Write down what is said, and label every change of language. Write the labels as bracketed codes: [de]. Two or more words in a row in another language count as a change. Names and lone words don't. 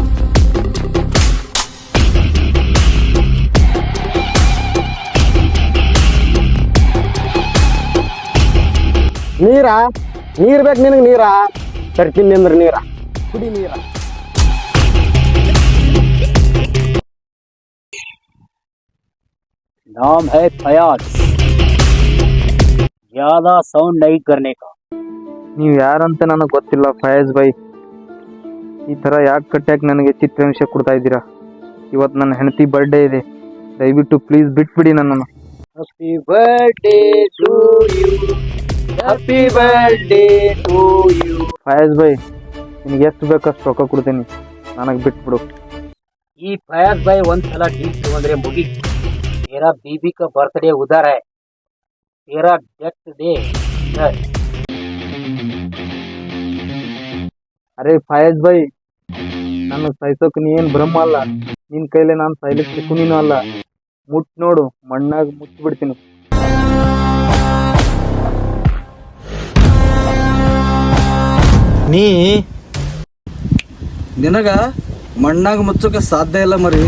[kn] ನೀರ್ ಬೇಕು ನಿನಗೆ? ನೀರ ತರ್ತೀನಿ ಅಂದ್ರೆ ನೀರ ಕುಡಿ, ನೀರ. [ur] नाम है फयाज, ज्यादा साउंड नहीं करने का. [kn] ನೀವ್ ಯಾರಂತ ನನಗೆ ಗೊತ್ತಿಲ್ಲ ಫಯಾಜ್ ಬೈ. ಈ ತರ ಯಾಕೆ ಕಟ್ಟಾಕ್ ನನಗೆ ಚಿತ್ರಹಿಂಸೆ ಕೊಡ್ತಾ ಇದ್ದೀರಾ? ಇವತ್ತು ನನ್ನ ಹೆಂಡತಿ ಬರ್ಡೇ ಇದೆ, ದಯವಿಟ್ಟು ಪ್ಲೀಸ್ ಬಿಟ್ಬಿಡಿ ನನ್ನನ್ನು. [en] Happy birthday to you, happy birthday to you. [kn] ಫಯಾಜ್ ಬೈ, ನಿನಗೆ ಎಷ್ಟು ಬೇಕಷ್ಟು ರೊಕ್ಕ ಕೊಡ್ತೀನಿ, ನನಗೆ ಬಿಟ್ಬಿಡು. ಈ ಫಯಾಜ್ ಬಾಯ್ ಒಂದ್ಸಲ ಡೀಲ್ ತಗೊಂಡ್ರೆ ಮುಗಿ, [ur] मेरा बीबी का बर्थडे उधर है, तेरा डेथ डे इधर। [kn] ಅರೆ ಫಯಾಜ್ ಬೈ, ನಾನು ಸಾಯ್ಸೋಕ್ ನೀ ಏನ್ ಬ್ರಹ್ಮ ಅಲ್ಲ, ನಿನ್ ಕೈಲೇ ನಾನು ಸಾಯ್ಲಿಕ್ಕೆ ಕುನಿನೂ ಅಲ್ಲ. ಮುಟ್ ನೋಡು, ಮಣ್ಣಾಗ ಮುಚ್ಚಿಬಿಡ್ತೀನಿ. ನೀ ನಿನಗ ಮಣ್ಣಾಗ ಮುಚ್ಚೋಕೆ ಸಾಧ್ಯ ಇಲ್ಲ ಮರಿ.